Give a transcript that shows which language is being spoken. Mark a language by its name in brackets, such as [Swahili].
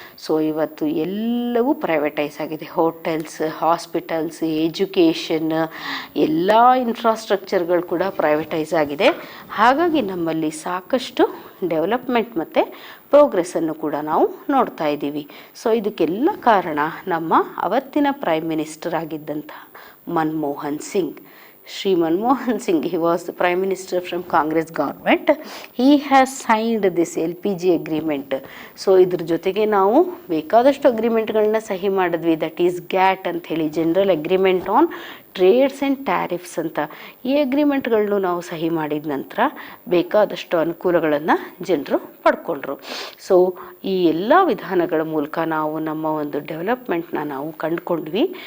[Kannada] So ಇವತ್ತು ಎಲ್ಲವೂ privatise ಆಗಿದೆ. ಹೋಟೆಲ್ಸ್, ಹಾಸ್ಪಿಟಲ್ಸ್, ಎಜುಕೇಷನ್, ಎಲ್ಲ ಇನ್ಫ್ರಾಸ್ಟ್ರಕ್ಚರ್ಗಳು ಕೂಡ ಪ್ರೈವೇಟೈಸ್ ಆಗಿದೆ. ಹಾಗಾಗಿ ನಮ್ಮಲ್ಲಿ ಸಾಕಷ್ಟು ಡೆವಲಪ್ಮೆಂಟ್ ಮತ್ತು ಪ್ರೋಗ್ರೆಸ್ಸನ್ನು ಕೂಡ ನಾವು ನೋಡ್ತಾ ಇದ್ದೀವಿ. ಸೊ ಇದಕ್ಕೆಲ್ಲ ಕಾರಣ ನಮ್ಮ ಅವತ್ತಿನ prime minister ಆಗಿದ್ದಂಥ Manmohan Singh. [English] Shri Manmohan Singh, he was the Prime Minister from Congress government. He has signed this LPG agreement. [Kannada] So ಇದ್ರ ಜೊತೆಗೆ ನಾವು ಬೇಕಾದಷ್ಟು ಅಗ್ರಿಮೆಂಟ್ಗಳನ್ನ ಸಹಿ ಮಾಡಿದ್ವಿ. [English] that is GATT [Kannada] ಅಂತ ಹೇಳಿ, [English] General agreement on trades and tariffs ಅಂತ. [Kannada] ಈ ಅಗ್ರಿಮೆಂಟ್ಗಳನ್ನು ನಾವು ಸಹಿ ಮಾಡಿದ ನಂತರ ಬೇಕಾದಷ್ಟು ಅನುಕೂಲಗಳನ್ನು ಜನರು ಪಡ್ಕೊಂಡ್ರು. ಸೊ ಈ ಎಲ್ಲ ವಿಧಾನಗಳ ಮೂಲಕ ನಾವು ನಮ್ಮ ಒಂದು ಡೆವಲಪ್ಮೆಂಟ್ನ ನಾವು ಕಂಡುಕೊಂಡ್ವಿ.